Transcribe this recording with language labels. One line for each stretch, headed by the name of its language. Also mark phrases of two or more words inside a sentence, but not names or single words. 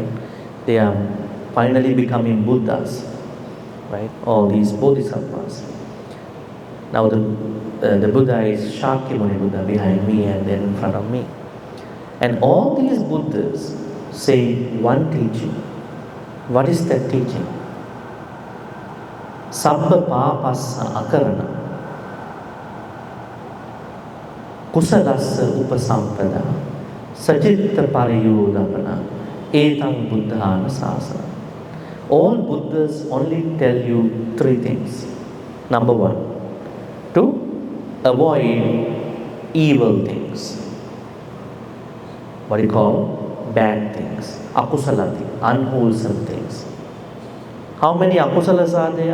English: They are finally becoming Buddhas, right? All these Bodhisattvas. Now the Buddha is Shakyamuni Buddha behind me and then in front of me. And all these Buddhas say one teaching. What is that teaching?
Pali: Sabba papassa akarana kusalassa upasampada sajitta pariyodapana etang buddhana sasana.
English: All Buddhas only tell you three things. Number one, to avoid evil things. What do you call? Bad things. Akusalati, unwholesome things. How many akusalas are there?